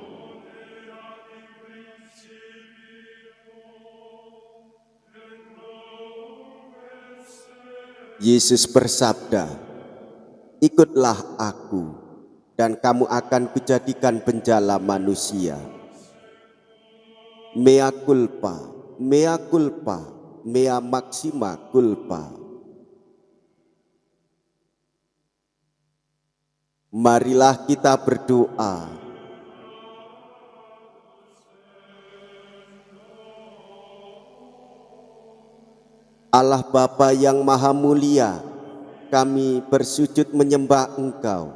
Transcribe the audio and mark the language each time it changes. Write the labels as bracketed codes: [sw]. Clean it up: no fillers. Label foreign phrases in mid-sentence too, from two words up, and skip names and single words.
[id] Yesus bersabda, "Ikutlah aku, dan kamu akan kujadikan penjala manusia." [la] Mea culpa, mea culpa, mea maxima culpa. [id] Marilah kita berdoa. Allah Bapa yang Maha Mulia, kami bersujud menyembah Engkau.